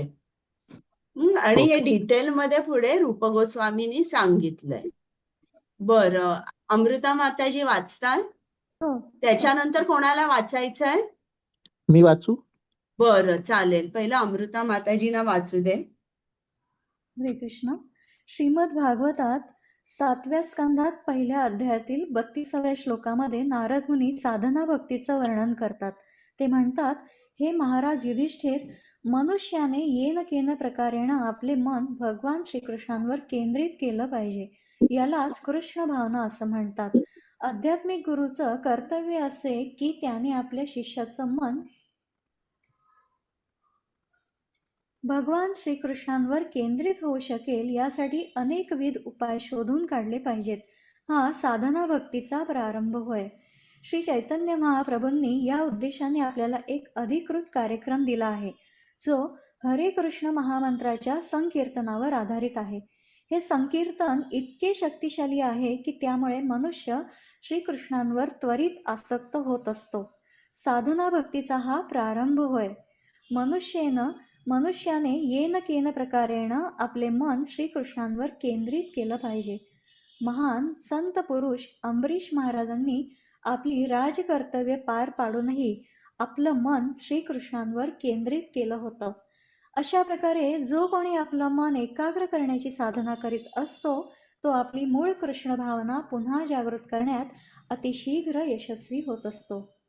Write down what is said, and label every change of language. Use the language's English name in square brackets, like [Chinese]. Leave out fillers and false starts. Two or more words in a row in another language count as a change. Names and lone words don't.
[Marathi] आणि हे ओके. डिटेलमध्ये पुढे रूप गोस्वामींनी सांगितलंय. बरं, अमृता माताजी वाचताय? हो, त्याच्यानंतर कोणाला वाचायचंय? मी वाचू? बरं, चालेल. पहिलं अमृता माताजींना वाचू दे. हरे कृष्ण. श्रीमद भागवतात 7व्या स्कंधात 1ल्या अध्यायातील 32व्या श्लोकामध्ये नारद मुनी साधना भक्तीचं वर्णन करतात. ते म्हणतात, हे महाराज युधिष्ठिर, मनुष्याने [Sanskrit] येन केन प्रकारेण [Marathi] आपले मन भगवान श्रीकृष्णांवर केंद्रित केलं पाहिजे. यालाच कृष्ण भावना असं म्हणतात. आध्यात्मिक गुरुचं कर्तव्य असे की त्याने आपल्या शिष्याचं मन भगवान श्रीकृष्णांवर केंद्रित होऊ शकेल यासाठी अनेकविध उपाय शोधून काढले पाहिजेत. हा साधना भक्तीचा प्रारंभ होय. श्री चैतन्य महाप्रभूंनी या उद्देशाने आपल्याला एक अधिकृत कार्यक्रम दिला आहे, जो हरे कृष्ण महामंत्राच्या संकीर्तनावर आधारित आहे. हे संकीर्तन इतके शक्तिशाली आहे की त्यामुळे मनुष्य श्रीकृष्णांवर त्वरित आसक्त होत असतो. साधना भक्तीचा हा प्रारंभ होय. मनुष्याने [Sanskrit] येन केन प्रकारेण [Marathi] आपले मन श्रीकृष्णांवर केंद्रित केलं पाहिजे. महान संत पुरुष अंबरीश महाराजांनी आपली राजकर्तव्य पार पाडूनही आपलं मन श्रीकृष्णांवर केंद्रित केलं होतं. अशा प्रकारे जो कोणी आपलं मन एकाग्र करण्याची साधना करीत असतो, तो आपली मूळ कृष्ण भावना पुन्हा जागृत करण्यात अतिशीघ्र यशस्वी होत असतो.